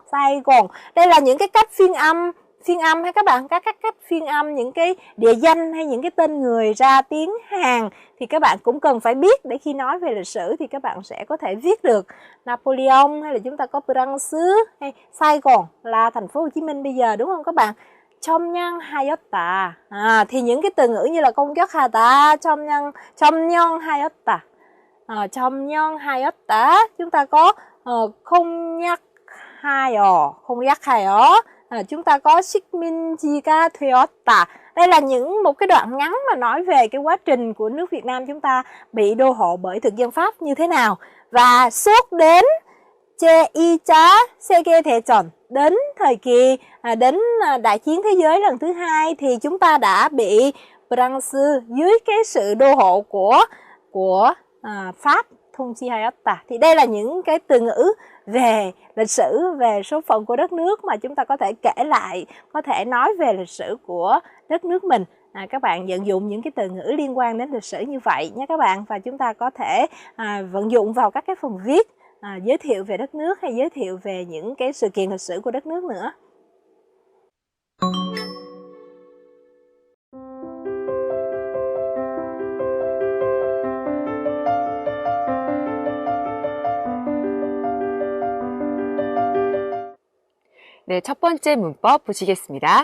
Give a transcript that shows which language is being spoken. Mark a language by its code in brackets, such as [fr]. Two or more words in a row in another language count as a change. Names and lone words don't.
[vi] Đây là những cái cách phiên âm hay các bạn, các cách phiên âm những cái địa danh hay những cái tên người ra tiếng Hàn thì các bạn cũng cần phải biết để khi nói về lịch sử thì các bạn sẽ có thể viết được. Napoleon hay là chúng ta có France hay Sài Gòn là thành phố Hồ Chí Minh bây giờ, đúng không các bạn? 첨냥하였다. Thì những cái từ ngữ như là [ko] 공격하다, 첨령하였다, 첨령하였다, [vi] chúng ta có 공략하여, chúng ta có [ko] 식민지가 되었다. [vi] Đây là một cái đoạn ngắn mà nói về cái quá trình của nước Việt Nam chúng ta bị đô hộ bởi thực dân Pháp như thế nào. Và suốt đến [ko] 제2차 세계대전, [vi] đến thời kỳ đến đại chiến thế giới lần thứ 2 thì chúng ta đã bị France dưới cái sự đô hộ của Pháp 통치하였다. Thì đây là những cái từ ngữ về lịch sử, về số phận của đất nước mà chúng ta có thể kể lại, có thể nói về lịch sử của đất nước mình. Các bạn vận dụng những cái từ ngữ liên quan đến lịch sử như vậy nhé các bạn, và chúng ta có thể vận dụng vào các cái phần viết giới thiệu về đất nước hay giới thiệu về những cái sự kiện lịch sử của đất nước nữa. [ko] 네, 첫 번째 문법 보시겠습니다.